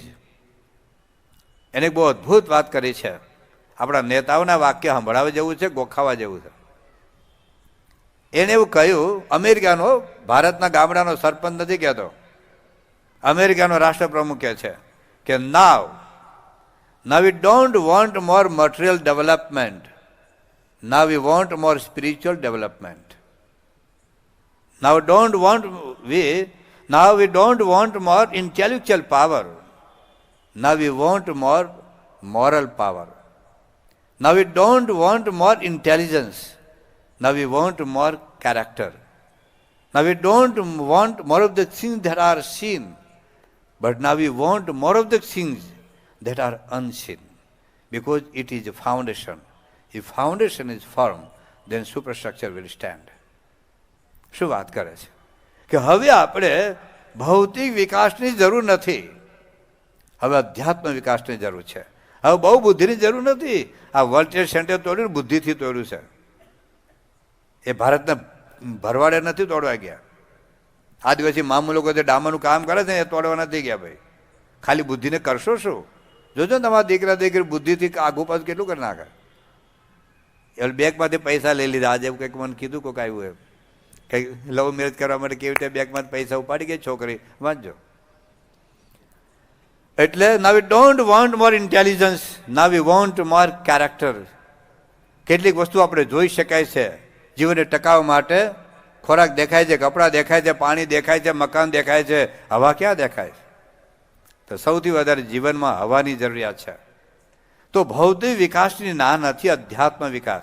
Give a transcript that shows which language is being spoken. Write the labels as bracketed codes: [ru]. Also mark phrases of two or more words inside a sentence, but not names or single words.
[gu] એને બહુ અદ્ભુત વાત કરી છે. આપણા નેતાઓના વાક્ય સંભળાવવા જેવું છે, ગોખાવા જેવું છે. એને એવું કહ્યું, અમેરિકાનો, ભારતના ગામડાનો સરપંચ નથી કહેતો, અમેરિકાનો રાષ્ટ્રપ્રમુખ કહે છે કે નાવ [en] we don't want more material development, now we want more spiritual development. Now we don't want more intellectual power, now we want more moral power. Now we don't want more intelligence, now we want more character. Now we don't want more of the things that are seen, but now we want more of the things that are unseen, because it is a foundation. If foundation is firm, then superstructure will stand. [gu] શું વાત કરે છે કે હવે આપણે ભૌતિક વિકાસની જરૂર નથી, હવે અધ્યાત્મ વિકાસની જરૂર છે. હવે બહુ બુદ્ધિની જરૂર નથી. આ વર્લ્ડ ટ્રેડ સેન્ટર તોડ્યું, બુદ્ધિથી તોડ્યું છે. એ ભારતને ભરવાડે નથી તોડવા ગયા. આદિવાસી મામૂ લોકો જે ડામરનું કામ કરે છે એ તોડવા નથી ગયા ભાઈ. ખાલી બુદ્ધિને કરશો શું? જોજો ને તમારા દીકરા દીકરી બુદ્ધિથી આગુ પાછું કેટલું કરી નાખે. એટલે બેગમાંથી પૈસા લઈ લીધા. આજે કંઈક મને કીધું કોઈક આવ્યું એમ, કંઈક [en] love marriage [gu] કરવા માટે કેવી રીતે બેગમાંથી પૈસા ઉપાડી ગઈ છોકરી. વાંચજો. એટલે [en] now we don't want more intelligence, now we want more character. [gu] કેટલીક વસ્તુ આપણે જોઈ શકાય છે જીવનને ટકાવવા માટે. ખોરાક દેખાય છે, કપડાં દેખાય છે, પાણી દેખાય છે, મકાન દેખાય છે, હવા ક્યાં દેખાય છે? તો સૌથી વધારે જીવનમાં હવાની જરૂરિયાત છે. તો ભૌતિક વિકાસની ના નથી, અધ્યાત્મ વિકાસ.